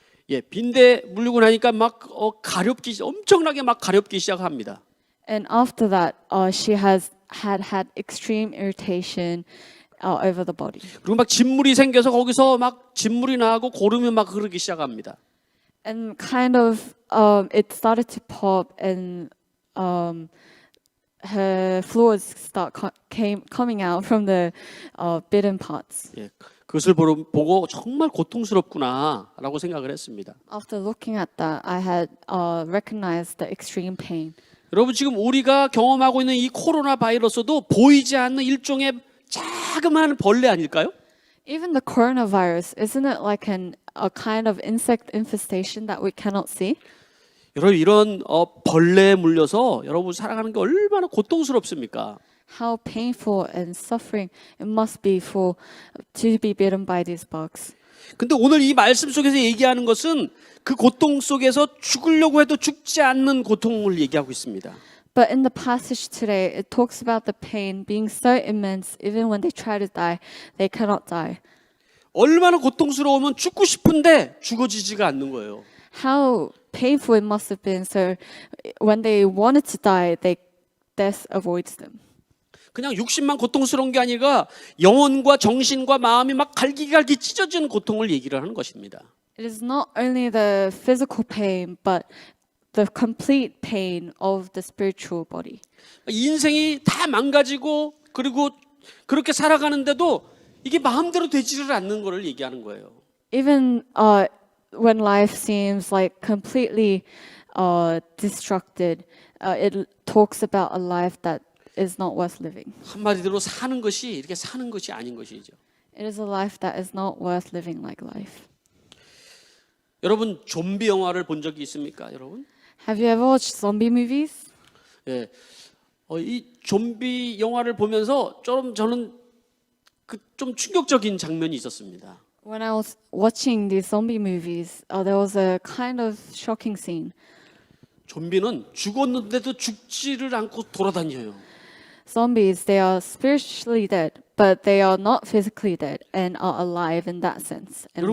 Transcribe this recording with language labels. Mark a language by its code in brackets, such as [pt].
[ko] 예, 빈대 물리고 나니까 막 엄청나게 막 가렵기 시작합니다. [en] And after that, she had extreme irritation over the body. [ko] 그리고 막 진물이 생겨서 거기서 막 진물이 나고 고름이 막 흐르기 시작합니다. [en] And kind of it started to pop and her fluids coming out from the bitten parts. [ko] 예, 그것을 보고 정말 고통스럽구나라고 생각을 했습니다. [en] After looking at that, I had recognized the extreme pain. [ko] 여러분 지금 우리가 경험하고 있는 이 코로나 바이러스도 보이지 않는 일종의 자그마한 벌레 아닐까요? [en] Even the coronavirus, isn't it like a kind of insect infestation that we cannot see? [ko] 여러분 이런 벌레에 물려서 여러분 살아가는 게 얼마나 고통스럽습니까? [en] How painful and suffering it must be to be bitten by these bugs. [ko] 근데 오늘 이 말씀 속에서 얘기하는 것은 그 고통 속에서 죽으려고 해도 죽지 않는 고통을 얘기하고 있습니다. [en] But in the passage today, it talks about the pain being so immense, even when they try to die, they cannot die. [ko] 얼마나 고통스러우면 죽고 싶은데 죽어지지가 않는 거예요. [en] How painful it must have been. So when they wanted to die, death avoids them. [ko] 그냥 육신만 고통스러운 게 아니라 영혼과 정신과 마음이 막 갈기갈기 찢어지는 고통을 얘기를 하는 것입니다. [en] It is not only the physical pain, but the complete pain of the spiritual body. [ko] 인생이 다 망가지고 그리고 그렇게 살아가는데도 이게 마음대로 되지를 않는 것을 얘기하는 거예요. [en] Even when life seems like completely destructed, it talks about a life that is not worth living. [ko] 한마디로 사는 것이 이렇게 사는 것이 아닌 것이죠. [en] It is a life that is not worth living like life. [ko] 여러분 좀비 영화를 본 적이 있습니까, 여러분? [en] Have you ever watched zombie movies? [ko] 예, 이 좀비 영화를 보면서 저는 좀 충격적인 장면이 있었습니다. [en] When I was watching these zombie movies, there was a kind of shocking scene. [ko] 좀비는 죽었는데도 죽지를 않고 돌아다녀요. [en] Zombies, they are spiritually dead, but they are not physically dead and are alive in that sense and